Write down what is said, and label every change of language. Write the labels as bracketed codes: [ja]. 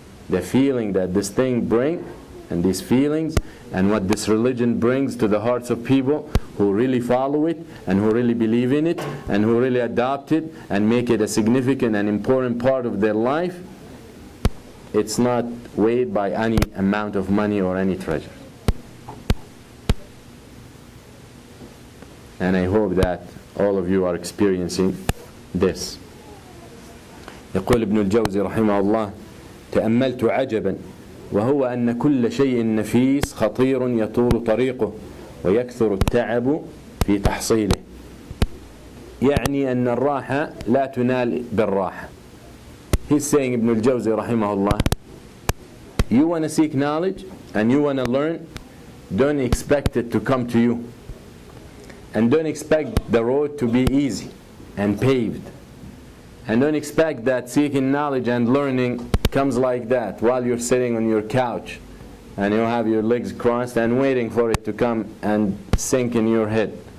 [en] The feeling that this thing brings, and these feelings, and what this religion brings to the hearts of people who really follow it, and who really believe in it, and who really adopt it, and make it a significant and important part of their life, it's not weighed by any amount of money or any treasure. And I hope that all of you are experiencing this. [ar] يقول ابن الجوزي رحمه الله: تأملت عجبا وهو أن كل شيء نفيس خطير يطول طريقه ويكثر التعب في تحصيله. يعني أن الراحة لا تنال بالراحة. [en] He's saying, Ibn al-Jawzi rahimahullah, you want to seek knowledge and you want to learn, don't expect it to come to you. And don't expect the road to be easy and paved. And don't expect that seeking knowledge and learning comes like that while you're sitting on your couch and you have your legs crossed and waiting for it to come and sink in your head.